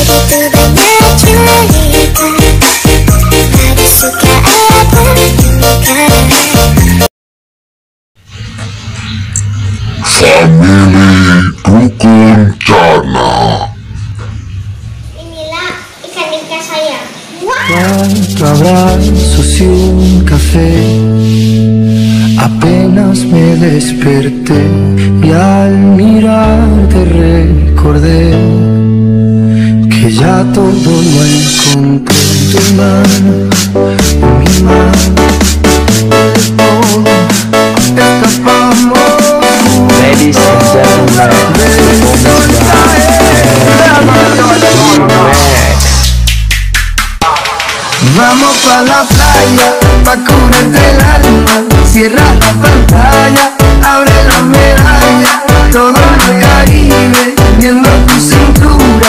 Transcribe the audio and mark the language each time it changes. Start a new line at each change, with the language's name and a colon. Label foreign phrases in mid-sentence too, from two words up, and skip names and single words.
Indonesian: Dukun Cana. Inilah ikan saya.
Spanish: Cuatro abrazos y un café. Apenas me desperté y al mirarte recordé que ya todo lo encontré en tu mano, en mi mano. Escapamos.
English: Ladies and gentlemen,
Spanish: vamos pa' la playa, pa' curarte el alma. Cierra la pantalla, abre la medalla. Todo el Caribe, viendo tu cintura.